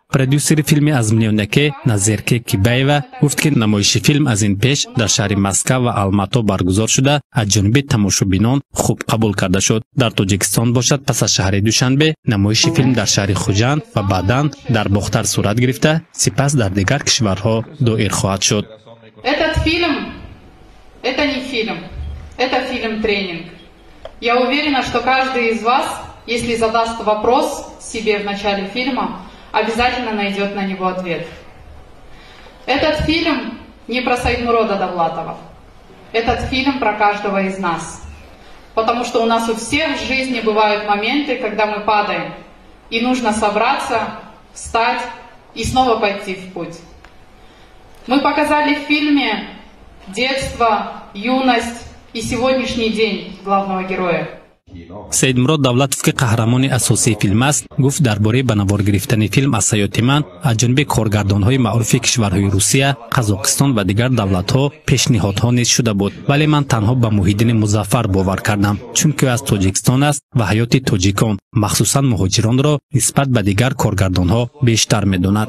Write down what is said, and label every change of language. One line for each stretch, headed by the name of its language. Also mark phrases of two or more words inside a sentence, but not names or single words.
Tajik: Продюсери филми Аз миллион як Назирак Кибоева гуфт ки намоиши филм аз ин пеш дар шаҳри Маскав ва Алмаато баргузор шуда аз ҷониби тамошобинон хуб қабул карда шуд. Дар Тоҷикистон бошад пас аз шаҳри Душанбе намоиши филм дар шаҳри Хуҷанд ва баъдан дар Бохтар сурат гирифта сипас дар дигар кишварҳо доир хоҳад шуд.
Russian: Этот фильм – это не фильм, это фильм-тренинг. Я уверена, что каждый из вас, если задаст вопрос себе в начале фильма, обязательно найдет на него ответ. Этот фильм не про Саидмурада Давлатова. Этот фильм про каждого из нас. Потому что у нас у всех в жизни бывают моменты, когда мы падаем. И нужно собраться, встать и снова пойти в путь. Мы показали в фильме детство, юность и сегодняшний день главного героя.
Tajik: Саидмурод Давлатов ки қаҳрамони асосии филм аст гуфт дарбораи ба навор гирифтани филм аз ҳаёти ман аз ҷониби коргардонҳои маъруфи кишварҳои Русия, Қазоқистон ва дигар давлатҳо пешниҳодҳо низ шуда буд, вале ман танҳо ба Муҳиддин Музаффар бовар кардам чунки аз Тоҷикистон аст ва ҳаёти тоҷикон махсусан муҳоҷиронро нисбат ба дигар коргардонҳо бештар медонад.